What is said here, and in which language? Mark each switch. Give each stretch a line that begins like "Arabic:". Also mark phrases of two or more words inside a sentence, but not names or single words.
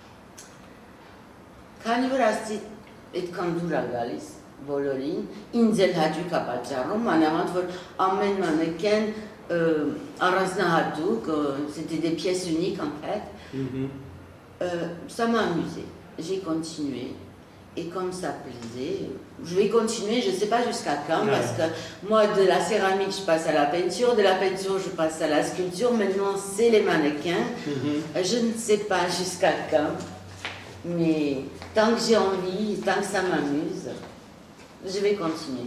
Armenian: Քանի որ ասի այդքան դուր է գալիս բոլորին, ինձ էլ հաճույք է պատճառում, մանավանդ որ ամեն մանեկեն առանձնահատուկ,
French: c'était des pièces uniques en fait. Ça m'a amusé. J'ai continué. Et comme ça plaisait, je vais continuer, je ne sais pas jusqu'à quand, parce que moi, de la céramique, je passe à la peinture, de la peinture, je passe à la sculpture. Maintenant, c'est les mannequins. Je ne sais pas jusqu'à quand, mais tant que j'ai envie, tant que ça m'amuse, je vais continuer.